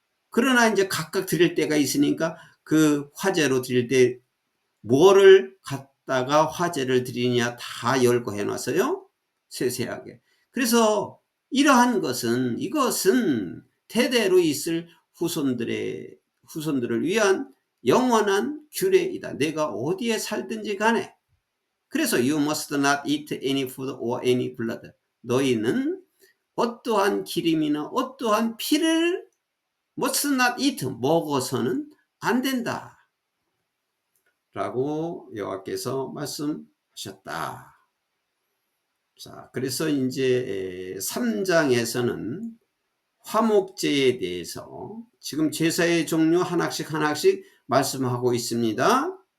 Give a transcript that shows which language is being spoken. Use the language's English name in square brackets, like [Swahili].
[Korean] 그러나 이제 각각 드릴 때가 있으니까 그 화제로 드릴 때 뭐를 갖다가 화제를 드리냐 다 열거해 놨어요. 세세하게. 그래서 이러한 것은, 이것은 대대로 있을 후손들을 위한 영원한 규례이다. 내가 어디에 살든지 간에. 그래서 [English] you must not eat any food or any blood. [Korean] 너희는 어떠한 기름이나 어떠한 피를 [English] must not eat, [Korean] 먹어서는 안 된다. 라고 여호와께서 말씀하셨다. 자, 그래서 이제 3장에서는 화목제에 대해서 지금 제사의 종류 하나씩 하나씩 말씀하고 있습니다.